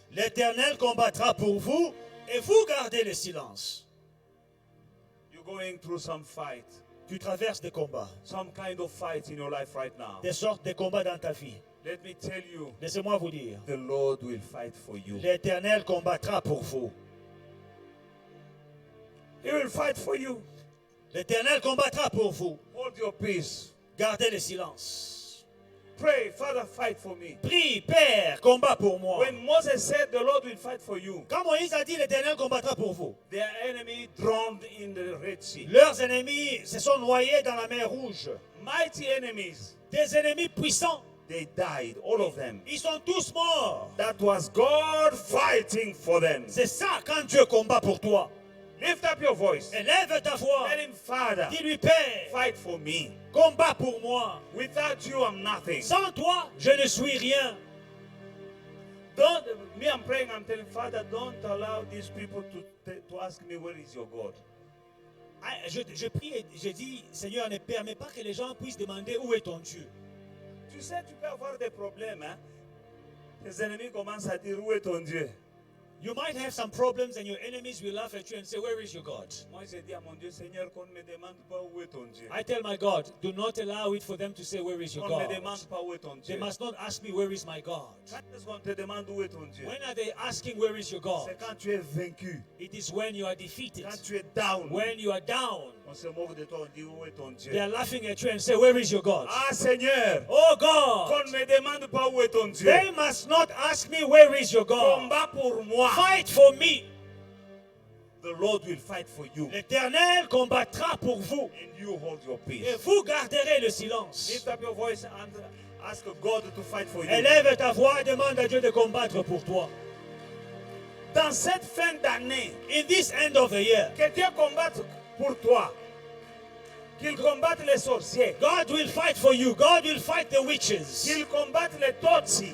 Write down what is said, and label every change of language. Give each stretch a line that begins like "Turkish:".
French: L'Éternel combattra pour vous et vous gardez le silence.
English: You're going through some fight.
French: Tu traverses des combats.
English: Some kind of fight in your life right now.
French: Des sortes de combats dans ta vie.
English: Let me tell you,
French: Laissez-moi vous dire.
English: the Lord will fight for you.
French: L'Éternel combattra pour vous.
English: He will fight for you.
French: L'Éternel combattra pour vous.
English: Hold your peace.
French: Gardez le silence.
English: Pray, Father, fight for me.
French: Prie, Père, combat pour moi.
English: When Moses said the Lord will fight for you,
French: Quand Moïse a dit l'Éternel combattra pour vous,
English: their enemy drowned in the Red Sea.
French: leurs ennemis se sont noyés dans la mer Rouge.
English: Mighty enemies,
French: Des ennemis puissants,
English: they died, all of them.
French: ils sont tous morts.
English: That was God fighting for them.
French: C'est ça quand Dieu combat pour toi.
English: Lift up your voice.
French: Élève ta voix.
English: Tell him, Father,
French: Dis-lui, Père,
English: fight for me.
French: combat pour moi.
English: Without you, I'm nothing.
French: Sans toi, je ne suis rien.
English: Don't, me, I'm praying, I'm telling Father, don't allow these people to ask me, where is your God?
French: Ah, je prie et je dis, Seigneur, ne permets pas que les gens puissent demander où est ton Dieu. Tu sais, tu peux avoir des problèmes, hein? Tes ennemis commencent à dire, où est ton Dieu?
English: You might have some problems and your enemies will laugh at you and say, where is your God?
French: Moi, j'ai dit à mon Dieu, Seigneur, qu'on ne me demande pas où est ton Dieu.
English: I tell my God, do not allow it for them to say, where is your
French: On ne me
English: God?
French: demande pas où est ton
English: They
French: Dieu.
English: must not ask me, where is my God?
French: Quand est-ce qu'on te demande où est ton Dieu?
English: When are they asking, where is your God?
French: C'est quand tu es vaincu,
English: It is when you are defeated.
French: quand tu es down.
English: When you are down,
French: On se moque de toi, on dit, où est ton Dieu?
English: they are laughing at you and say, where is your God?
French: Ah, Seigneur,
English: Oh God,
French: qu'on ne me demande pas où est ton Dieu.
English: they must not ask me, where is your God?
French: Combat pour moi.
English: Fight for me. The Lord will fight for you.
French: L'Éternel combattra pour vous.
English: And you hold your
French: Et
English: peace.
French: vous garderez le silence.
English: Lift up your voice and ask God to fight for you.
French: Élève ta voix et demande à Dieu de combattre pour toi. Dans cette fin d'année,
English: In this end of the year,
French: que Dieu combatte pour toi. Qu'il combatte les sorciers.
English: God will fight for you. God will fight the witches.
French: Qu'il combatte les Tutsis.